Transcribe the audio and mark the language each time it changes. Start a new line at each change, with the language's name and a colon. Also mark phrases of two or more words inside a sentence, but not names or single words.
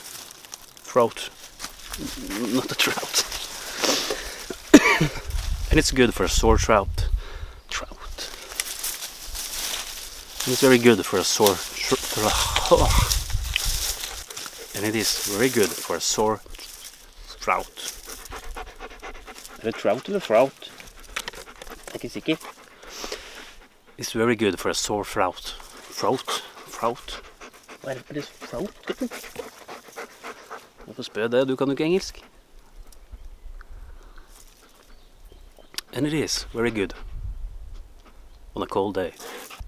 English: Not a trout. And it's good for a sore trout. And it's very good for a sore and it is very good for a sore trout.
Norwegian: Er det trout eller fraut? Jeg er ikke sikker.
English: It's very good for a sore trout.
Norwegian: Fraut. Hva er det fraut? Hvorfor spør jeg det? Du kan jo ikke engelsk.
English: And it is very good on a cold day.